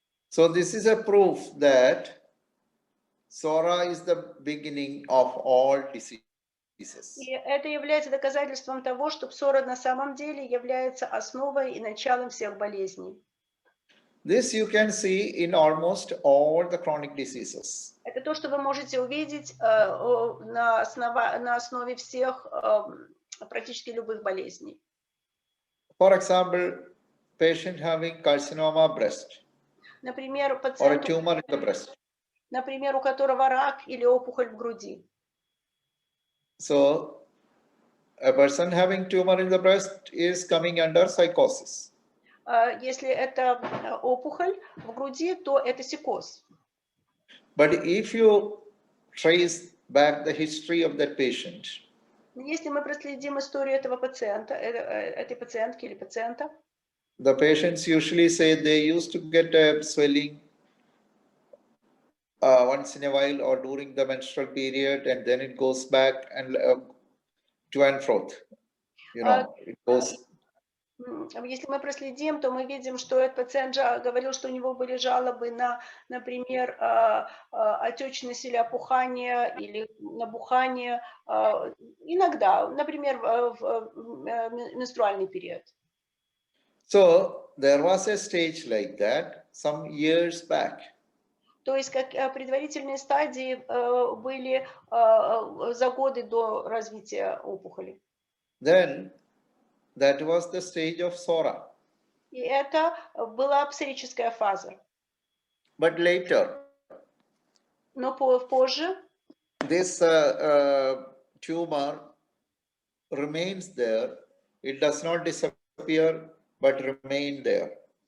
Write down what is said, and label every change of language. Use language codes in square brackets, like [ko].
[en] So this is a proof that Sora is the beginning of all diseases. [ru] И это является доказательством того, что псора на самом деле является основой и началом всех болезней. [en] This you can see in almost all the chronic diseases. [ru] Это то, что вы можете увидеть на основе всех практически любых болезней. [en] For example, patient having carcinoma breast [ru] Например, [en] or a [ru] пациент, [en] tumor in the breast. [ru] например, у которого рак или опухоль в груди. [en] So, a person having tumor in the breast is coming under psychosis. [ru] Если это опухоль в груди, то это психоз. [en] But if you trace back the history of that patient, [ru] Если мы проследим историю этого пациента, этой пациентки или пациента, [en] the patients usually say they used to get a swelling once in a while or during the menstrual period, and then it goes back and to and fro. You know, it goes. [ru] Если мы проследим, то мы видим, что этот пациент говорил, что у него были жалобы на, например, отечность или опухание, или набухание, иногда, например, в менструальный период. [en] So there was a stage like that some years back. [ru] То есть как предварительные стадии были за годы до развития опухоли. [en] Then that was the stage of Sora. [ru] И это была псорическая фаза. [en] But later, [ru] Но позже [en] this tumor remains there. It does not disappear, but remain there.